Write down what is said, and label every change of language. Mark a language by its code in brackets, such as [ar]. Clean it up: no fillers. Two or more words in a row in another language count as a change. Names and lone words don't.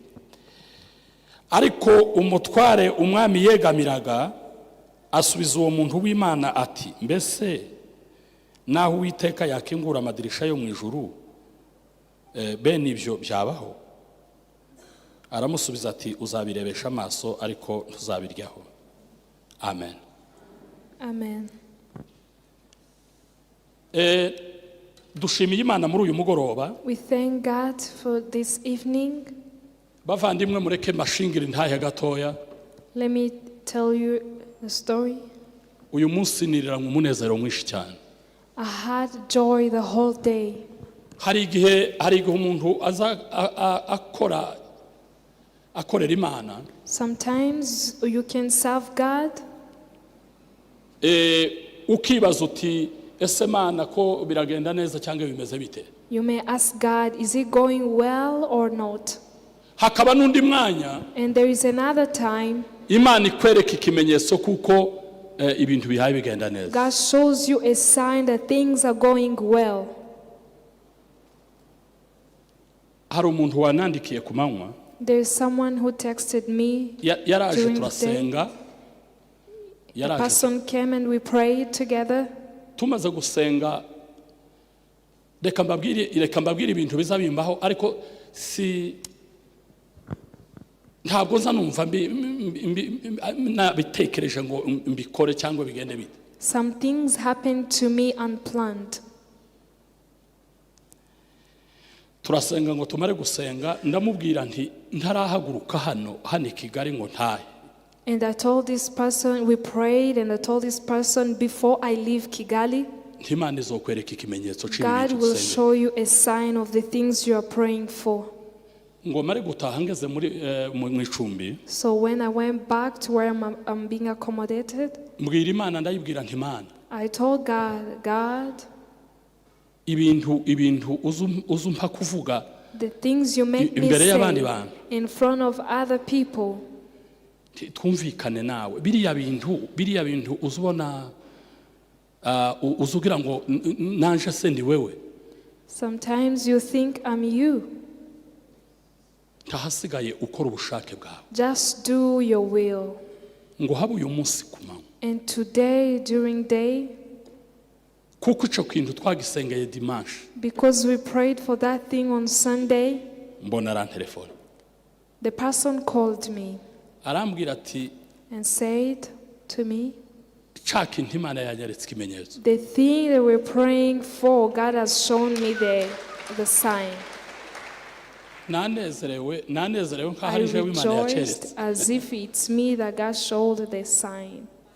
[rw] Ariko umutware umwami yegamiraga asubiza uwo muntu w'Imana ati, mbese naho Uwiteka yakingura amadirisha yo mu ijuru, bene ibyo byabaho? Aramusubiza ati, uzabirebesha amaso ariko ntuzabiryaho. Amen. Amen. Dushimiye Imana muri uyu mugoroba. [en] We thank God for this evening. [rw] Bavandimwe mureke mashingire ntahe gatoya. [en] Let me tell you a story. [rw] Uyu munsi niriranywe umunezero mwinshi cyane. [en] I had joy the whole day. [rw] Hari igihe umuntu aza akorera Imana. [en] Sometimes you can serve God. [rw] Ukibaza uti ese Mana ko biragenda neza cyangwa bimeze bite? [en] You may ask God, is it going well or not? [rw] Hakaba n'undi mwanya. [en] And there is another time. [rw] Imana ikwereka ikimenyetso kuko ibintu bihaye bigenda neza. [en] God shows you a sign that things are going well. [rw] Hari umuntu wanandikiye ku manywa. [en] There is someone who texted me. [rw] Yaraje turasenga. [en] A person came and we prayed together. [rw] Tumaze gusenga, reka mbabwire ibintu bizabimbaho, ariko si ntabwo nza numva nabitekereje ngo mbikore cyangwa bigende bite. [en] Some things happened to me unplanned. [rw] Turasenga ngo tumare gusenga, ndamubwira nti ntarahaguruka hano i Kigali ngo ntahe. [en] And I told this person, we prayed, and I told this person, before I leave Kigali, God will show you a sign of the things you are praying for. So when I went back to where I'm being accommodated, I told God, the things you make me say in front of other people, [rw] twumvikane nawe biriya bintu uzubona uzugira ngo nanje se ndi wewe. [en] Sometimes you think I'm you. [rw] Tahasigaye ukora ubushake bwawe. [en] Just do your will. [rw] Ngo habe uyu munsi kumanywa. [en] And today during day, [rw] kuko ico kintu twagisengeye dimanche, [en] because we prayed for that thing on Sunday, [rw] mbona ran telefone. [en] The person called me [rw] arambwira ati, [en] and said to me, the thing that we're praying for, God has shown me the sign. I rejoiced as if it's me that God showed the sign.